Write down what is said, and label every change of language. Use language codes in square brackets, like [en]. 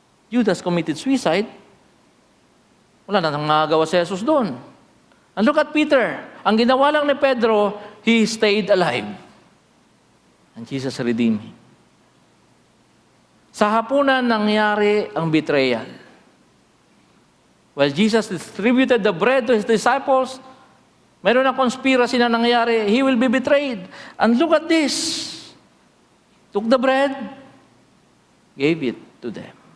[en] Judas committed suicide. [tl] Wala na nang magagawa si Jesus doon. [en] And look at Peter. [tl] Ang ginawa lang ni Pedro, [en] he stayed alive. And Jesus redeemed him. [tl] Sa hapunan nangyari ang betrayal. [en] While Jesus distributed the bread to his disciples, [tl] mayroon na conspiracy na nangyari. [en] He will be betrayed. And look at this. Took the bread, gave it to them.